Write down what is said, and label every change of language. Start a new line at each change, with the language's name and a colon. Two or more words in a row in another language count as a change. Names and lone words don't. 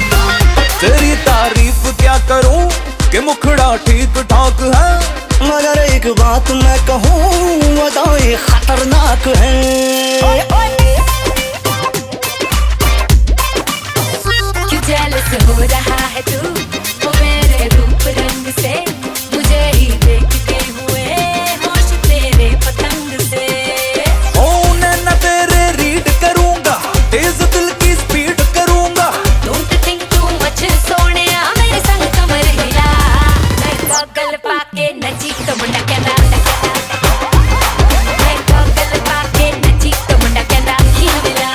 Hindi: तेरी तारीफ क्या करूं कि मुखड़ा ठीक ठाक है, मगर एक बात मैं कहूँ, अदाएं खतरनाक हैं। क्यों जेलस हो रहा है तू वो मेरे रूप रंग से, मुझे ही देखते हुए होश तेरे पतंग से। न तेरे रीड करूंगा, तेज दिल की स्पीड करूंगा।
English: Don't think too much
Hindi: सोनिया, मेरे संग कमर हिला।
Punjabi: ਮੈਂ ਗੌਗਲ ਪਾਕੇ ਨੱਚੀ ਤੋ ਮੁੰਡਾ ਕਹਿਣਾ, ਮੈਂ ਗੌਗਲ ਪਾਕੇ ਨੱਚੀ ਤੋ ਮੁੰਡਾ ਕਹਿਣਾ ਹੀ ਮਿਲਾ।